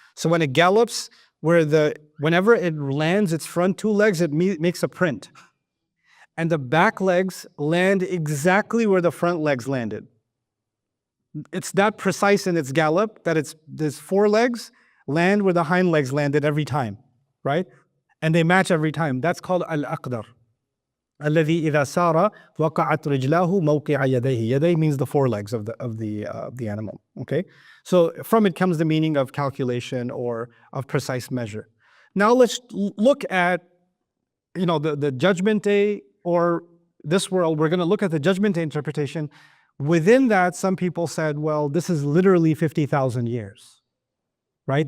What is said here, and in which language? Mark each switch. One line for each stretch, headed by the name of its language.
English: So when it gallops, whenever it lands its front two legs, it makes a print. And the back legs land exactly where the front legs landed. It's that precise in its gallop that these four legs land where the hind legs landed every time, right? And they match every time. That's called al-aqdar.
Arabic: الذي إذا سار وقعت رجلاه موقع يديه.
English: يديه means the four legs of the animal. Okay, so from it comes the meaning of calculation or of precise measure. Now let's look at the Judgment Day or this world. We're going to look at the Judgment Day interpretation. Within that, some people said, well, this is literally 50,000 years, right?